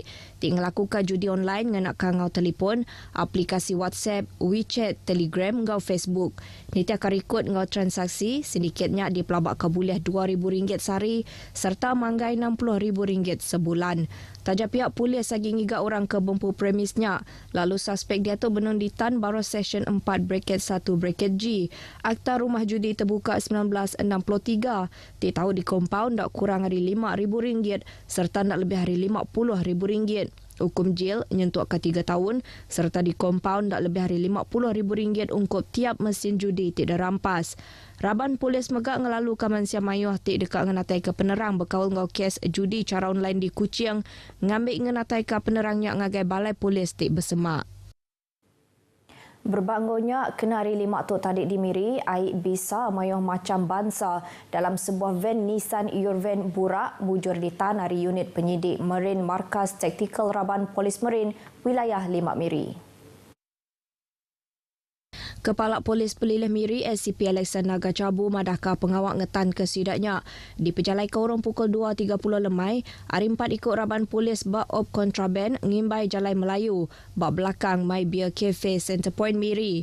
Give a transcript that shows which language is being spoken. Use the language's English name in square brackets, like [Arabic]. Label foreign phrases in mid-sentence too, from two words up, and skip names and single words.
[Iban] Tik ngelakukan judi online ngenakkan ngau telefon, aplikasi WhatsApp, WeChat, Telegram ngau Facebook. Niti akan rekod ngau transaksi, sedikitnya dipelabak kebuliah RM2,000 sehari serta manggai RM60,000 sebulan. Tajak pihak polis lagi ngiga orang ke bumpu premisnya. Lalu suspek dia tu benung ditan baru session 4-1-G. Akta rumah judi terbuka 1963. Tik tahu di kompaun tak kurang hari RM5,000 serta tak lebih hari RM50,000. Hukum jail nyentuh ke 3 tahun serta di kompaun tak lebih hari RM50,000 ungkup tiap mesin judi tidak rampas. Raban Polis megak ngelalu kamansia mayuh tik dekat ngenatai ke penerang berkawal ngau kes judi cara online di Kuching ngambil ngenatai ke penerangnya ngagai balai polis tik bersemak. Berbangunnya kenari 5 tok tadik di Miri, air bisa mayuh macam bangsa dalam sebuah van Nissan Urvan Burak bujur di tanah dari unit penyidik Marine Markas Taktikal Raban Polis Marine wilayah Limak Miri. Kepala Polis Pelilih Miri SCP Alexander Gacabu madahkah pengawak ngetan ke sidaknya. Di pejalai ke orang pukul 2.30 lemai, hari 4 ikut Raban Polis bak op kontraben ngimbai Jalai Melayu, bak belakang My Beer Cafe Center Point Miri.